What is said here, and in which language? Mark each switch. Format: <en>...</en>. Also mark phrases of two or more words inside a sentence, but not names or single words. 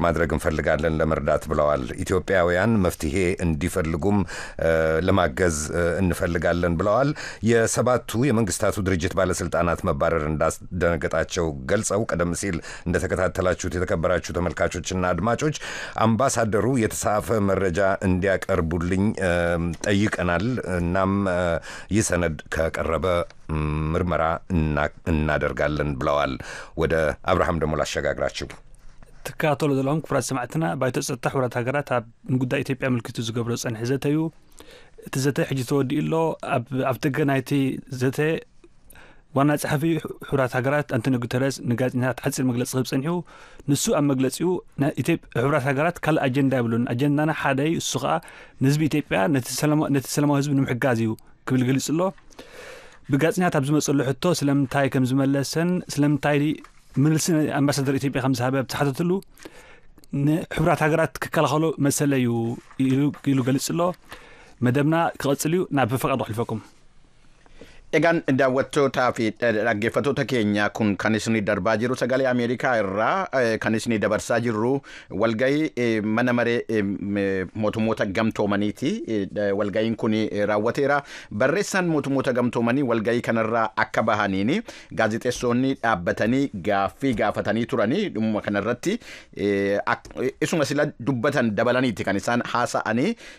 <am>ማድረግ እንፈልጋለን ለመርዳት ብለዋል። ኢትዮጵያውያን መፍትሄ እንዲፈልጉም ለማገዝ እንፈልጋለን ብለዋል። የሰባቱ የመንግስታቱ ድርጅት ባለስልጣናት መባረር እንዳስደነገጣቸው ገልጸው ቀደም ሲል እንደተከታተላችሁት የተከበራችሁ ተመልካቾችና አድማጮች አምባሳደሩ የተጻፈ መረጃ እንዲያቀርቡልኝ ጠይቀናል። እናም ይህ ሰነድ ከቀረበ ምርመራ እናደርጋለን ብለዋል። ወደ አብርሃም ደሞ ላሸጋግራችሁ።</am> <ti>ተካተሉ ዘለኹም ክቡራት ሰማዕትና ባይቶ ጸጥታ ሕብረት ሃገራት ኣብ ጉዳይ ኢትዮጵያ ምልክቱ ዝገብሮ ጸንሕ ዘተዩ እቲ ዘተ ሕጂ ተወዲኡሎ ኣብ ተገናይቲ ዘተ ዋና ጸሐፊ ሕብረት ሃገራት አንቶኒዮ ጉተሬስ ንጋዜጠኛታት ሓፂር መግለፂ ክህብ ጸኒሑ ንሱ ኣብ መግለፂኡ ሕብረት ሃገራት ካልእ ኣጀንዳ ይብሉን ኣጀንዳና ሓደይ እሱ ከዓ ንህዝቢ ኢትዮጵያ ነቲ ሰላማዊ ህዝቢ ንምሕጋዝ እዩ ክብል ገሊጹ ኣሎ። ብጋዜጠኛታት ኣብ ዝመፀሉ ሕቶ ስለምንታይ ከም ዝመለሰን ስለምንታይ መልሲ ኣምባሳደር ኢትዮጵያ ከም ዝሃበ ብተሓተትሉ ንሕብረት ሃገራት ክከላኸሉ መሰለ እዩ ኢሉ ገሊጹ ኣሎ። መደብና ክቐጽል እዩ ናብ ፈቃዱ ሕልፈኩም።</ti> <om>Egaan daawwattootaa fi dhaggeeffattoota keenya kun kan isin darbaa jiru sagalee Ameerikaa irraa kan isin dabarsaa jirru walgahii mana maree mootummoota gamtoomaniiti. Walgahiin kun raawwateera. Barreessaan mootummoota gamtoomanii walgahii kanarraa akka bahaniini gaazexeessonni dhaabbatanii gaaffii gaafatanii turanii dhumma kanarratti isuma sila dubbatan dabalaniiti kan isaan haasa'anii</om>